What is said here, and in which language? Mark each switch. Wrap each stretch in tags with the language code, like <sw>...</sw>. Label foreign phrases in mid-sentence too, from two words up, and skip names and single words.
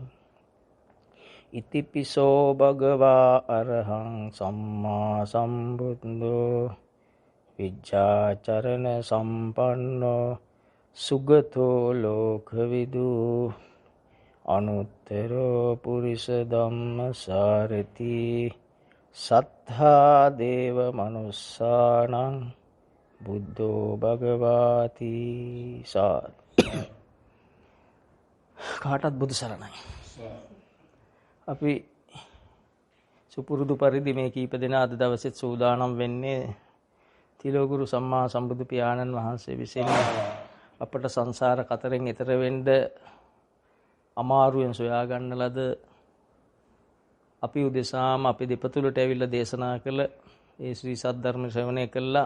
<pi>ඉතිපිසෝ භගවා අරහං සම්මා සම්බුද්ධෝ විජ්ජාචරණ සම්පන්නෝ සුගතෝ ලෝකවිදු අනුත්තරෝ පුරිස ධම්මසාරති සත්තා දේව මනුස්සානං බුද්ධෝ භගවාති.</pi> <si>සාදු. කාටත් බුදු සරණයි. අපි සුපුරුදු පරිදි මේ කීප දෙනා අද දවසෙත් සූදානම් වෙන්නේ තිලෝගුරු සම්මා සම්බුදු පියාණන් වහන්සේ විසින් අපට සංසාර කතරෙන් එතර වෙන්න අමාරුවෙන් සොයා ගන්න ලද අපි උදෙසාම අපි දෙපතුලට ඇවිල්ලා දේශනා කළ ඒ ශ්‍රී සද්ධර්ම ශ්‍රවණය කළා.</si>